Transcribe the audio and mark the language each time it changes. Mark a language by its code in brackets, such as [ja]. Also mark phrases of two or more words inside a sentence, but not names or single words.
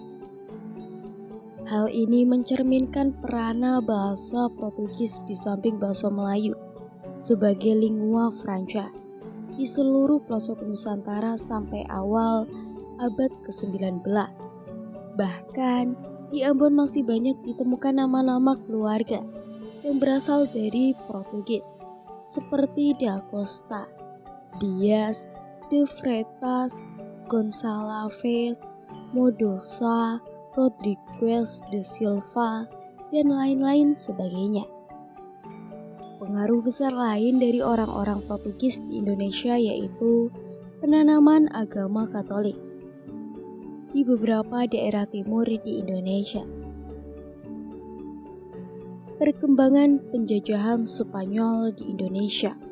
[id] Hal ini mencerminkan peranan bahasa Portugis di samping bahasa Melayu sebagai [la] lingua franca [id] di seluruh pelosok Nusantara sampai awal abad ke-19. Bahkan, di Ambon masih banyak ditemukan nama-nama keluarga yang berasal dari Portugis, seperti Da Costa, Dias, De Freitas, Gonçalves, Mendoza, Rodrigues de Silva, dan lain-lain sebagainya. Pengaruh besar lain dari orang-orang Portugis di Indonesia yaitu penanaman agama Katolik di beberapa daerah timur di Indonesia. Perkembangan penjajahan Spanyol di Indonesia.